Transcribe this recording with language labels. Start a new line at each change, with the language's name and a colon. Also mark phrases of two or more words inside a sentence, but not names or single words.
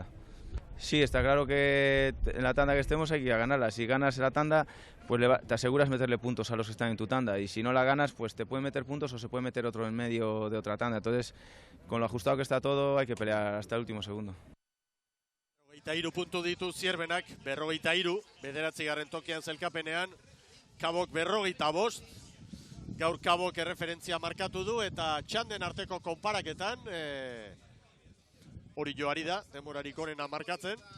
Spanish: Sí, está claro que en la tanda que estemos hay que ir a ganarla. Si ganas la tanda, pues te aseguras meterle puntos a los que están en tu tanda, y si no la ganas, pues te pueden meter puntos o se puede meter otro en medio de otra tanda. Entonces, con lo ajustado que está todo, hay que pelear hasta el último segundo.
Basque: 43 puntu ditu Zierbenak, 43, bederatzigarren tokian zelkapenean, Kabok 45, gaur Kabok erreferentzia markatu du, eta txanden arteko konparaketan, hori joari da, demorarik onena markatzen.